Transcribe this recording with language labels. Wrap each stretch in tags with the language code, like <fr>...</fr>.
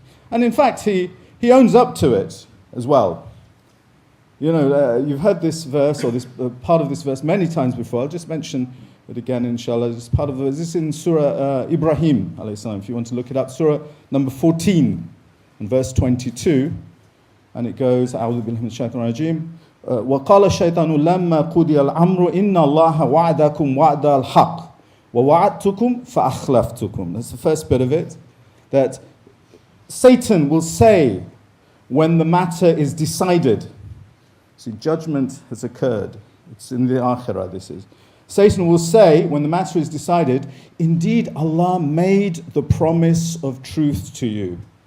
<en>And in fact, he owns up to it as well. You know, you've heard this verse, or this part of this verse many times before. I'll just mention it again, inshallah. This part of the verse. This is in Surah Ibrahim, alayhi salam, if you want to look it up. Surah number 14, and verse 22. And it goes,</en> <ar>أعوذ بالله من الشيطان الرجيم وقال الشيطان لما قضي الأمر إن الله وعدكم وعد الحق ووعدتكم فأخلفتكم.</ar> <en>That's the first bit of it. That Satan will say when the matter is decided. See, judgment has occurred. It's in the akhirah, this is. Satan will say, when the matter is decided, indeed Allah made the promise of truth to you.</en>